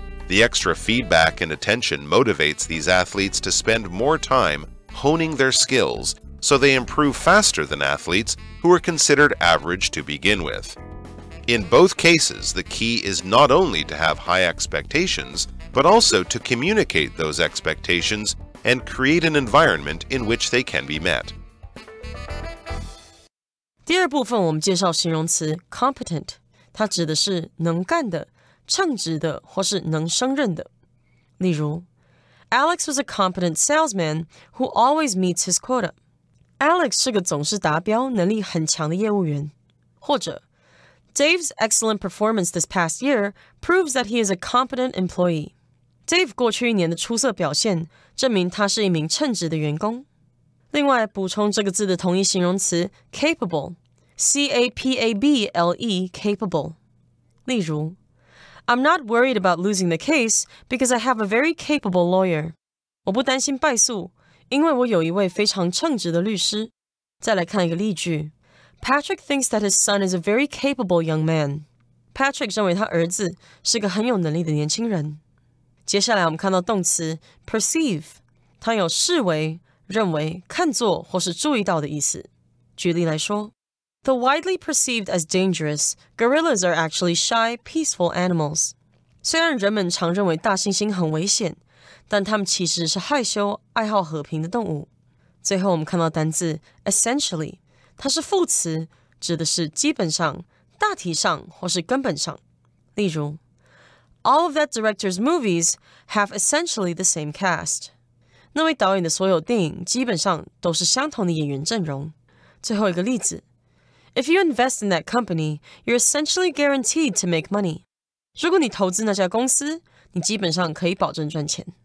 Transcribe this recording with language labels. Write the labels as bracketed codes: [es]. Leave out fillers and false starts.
[en] The extra feedback and attention motivates these athletes to spend more time honing their skills, so they improve faster than athletes who are considered average to begin with. In both cases, the key is not only to have high expectations, but also to communicate those expectations and create an environment in which they can be met. [zh] 第二部分我们介绍形容词 competent， 它指的是能干的、称职的或是能胜任的。例如 [en] Alex was a competent salesman who always meets his quota. [zh] Alex 是个总是达标、能力很强的业务员。或者 [en] Dave's excellent performance this past year proves that he is a competent employee. [zh] Dave 过去1年的出色表现证明他是一名称职的员工。另外补充这个字的同义形容词 capable， C-A-P-A-B-L-E capable。例如 [en] I'm not worried about losing the case because I have a very capable lawyer. [zh] 我不担心败诉，因为我有一位非常称职的律师。再来看一个例句 [en] Patrick thinks that his son is a very capable young man. [zh] Patrick 认为他儿子是个很有能力的年轻人。接下来我们看到动词 perceive， 它有视为、认为、看作或是注意到的意思。举例来说 [en] Though widely perceived as dangerous, gorillas are actually shy, peaceful animals. [zh] 虽然人们常认为大猩猩很危险，但它们其实是害羞、爱好和平的动物。最后我们看到单字 essentially， 它是副词，指的是基本上、大体上或是根本上。例如 [en] All of that director's movies have essentially the same cast. [zh] 那位导演的所有电影基本上都是相同的演员阵容。最后一个例子 [en] If you invest in that company, you're essentially guaranteed to make money. [zh] 如果你投资那家公司，你基本上可以保证赚钱。